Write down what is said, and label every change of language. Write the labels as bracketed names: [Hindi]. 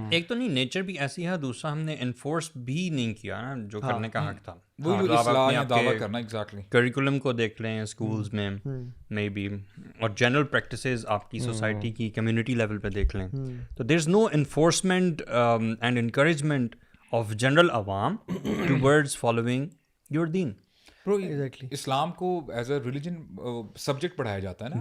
[Urdu] ایک تو نہیں نیچر بھی ایسی ہے دوسرا ہم نے انفورس بھی نہیں کیا نا جو کرنے کا حق تھا. وہی جو اصلاح یا دعویٰ کرنا ایگزیکٹلی کریکولم کو دیکھ لیں اسکولز میں مے بی اور جنرل پریکٹسز آپ کی سوسائٹی کی کمیونٹی لیول پہ دیکھ لیں تو [English] There is no enforcement and encouragement of general awam towards following your deen. Bro, Exactly. [Urdu] اسلام کو [English] as a religion subject [Urdu] پڑھایا جاتا ہے نا.